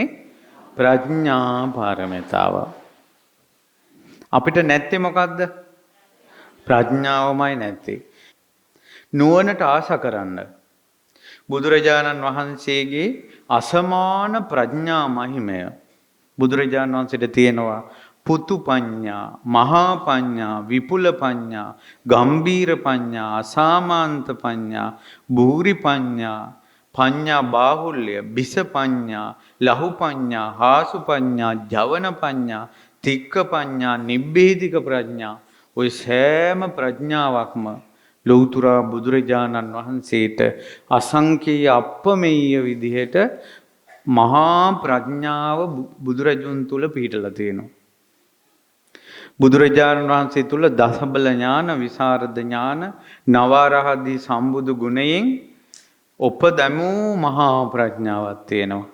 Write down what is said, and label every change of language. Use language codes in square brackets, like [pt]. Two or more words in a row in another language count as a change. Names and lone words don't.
[si] ප්‍රඥා පාරමිතාව. අපිට නැත්තේ මොකද්ද? ප්‍රඥාවමයි නැත්තේ. නුවණට ආශා කරන්න. බුදුරජාණන් වහන්සේගේ අසමාන ප්‍රඥා මහිමය බුදුරජාණන් වහන්සේට තියෙනවා. [pi] පුතු පඤ්ඤා, මහා පඤ්ඤා, විපුල පඤ්ඤා, ගම්බීර පඤ්ඤා, අසාමාන්ත පඤ්ඤා, භූරි පඤ්ඤා, පඤ්ඤා බාහුල්‍ය, බිස පඤ්ඤා, ලහු පඤ්ඤා, හාසු පඤ්ඤා, ජවන පඤ්ඤා, තික්ක පඤ්ඤා, නිබ්බේධික ප්‍රඥා. [si] ඔය සෑම ප්‍රඥාවක්ම ලෞතර බුදුරජාණන් වහන්සේට අසංකේය අප්‍රමේය විදිහට මහා ප්‍රඥාව බුදුරජුන් තුල පිහිටලා තියෙනවා. බුදුරජාණන් වහන්සේ තුල දසබල ඥාන, විසරද ඥාන, නවරහදී සම්බුදු ගුණයෙන් උපදමු මහා ප්‍රඥාවක් තියෙනවා.